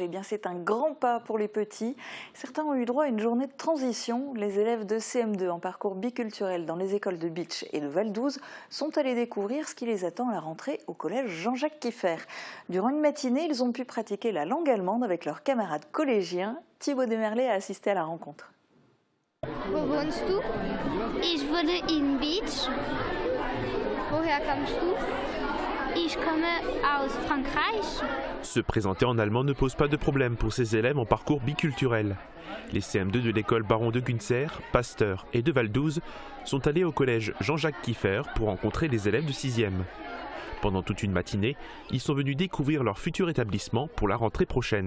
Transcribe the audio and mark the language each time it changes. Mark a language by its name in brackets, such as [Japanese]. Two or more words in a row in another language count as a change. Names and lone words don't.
[French] Eh bien, c'est un grand pas pour les petits. Certains ont eu droit à une journée de transition. Les élèves de CM2 en parcours biculturel dans les écoles de Bitche et de Val-d'Ouz sont allés découvrir ce qui les attend à la rentrée au collège Jean-Jacques Kieffer. Durant une matinée, ils ont pu pratiquer la langue allemande avec leurs camarades collégiens. Thibaut Demerlet a assisté à la rencontre. [German] Wo wohnst du? Ich wohne in Bitche. Woher kommst du? Ich komme aus Frankreich. [French] Se présenter en allemand ne pose pas de problème pour ces élèves en parcours biculturel. Les CM2 de l'école Baron de Günzer, Pasteur et de Val-d'Ouz sont allés au collège Jean-Jacques Kieffer pour rencontrer les élèves de 6e. Pendant toute une matinée, ils sont venus découvrir leur futur établissement pour la rentrée prochaine.